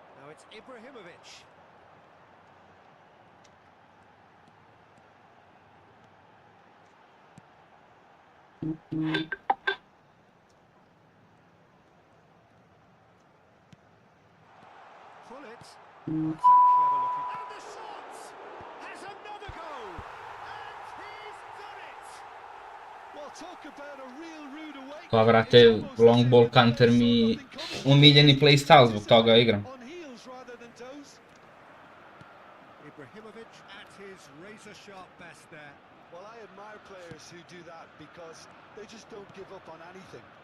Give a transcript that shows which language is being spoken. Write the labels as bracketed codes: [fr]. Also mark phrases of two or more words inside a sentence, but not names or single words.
[en] it's Ibrahimovic. Pull it. That's a clever looking. And the shot has another go. And he's done it. Well, talk about a real rude awakening. [hr] Pa vrate, [en] long ball counter [hr] mi omiljeni playstyle, zbog toga igram. [en] On heels rather than toes. Ibrahimovic at his razor-sharp best there. Well, I admire players who do that because they just don't give up on anything.